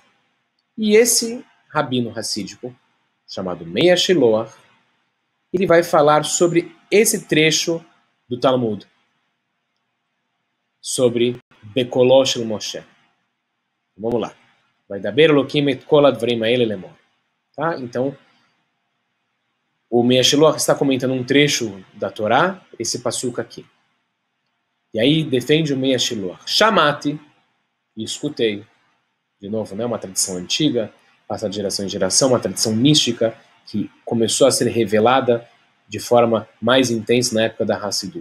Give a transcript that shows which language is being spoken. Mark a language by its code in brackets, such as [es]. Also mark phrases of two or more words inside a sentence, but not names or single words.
[pt] E esse rabino racídico, chamado Meir Shiloach, ele vai falar sobre esse trecho do Talmud, sobre [he] בקולו של משה. [pt] Vamos lá. [he] וידבר אלוקים את כל הדברים האלה לאמר. [pt] Tá? Então, o Meir Shiloach está comentando um trecho da Torá, esse passuca aqui. E aí defende o Meir Shiloach. Chamati, e escutei. De novo, né, uma tradição antiga, passa de geração em geração, uma tradição mística que começou a ser revelada de forma mais intensa na época da Hassidut.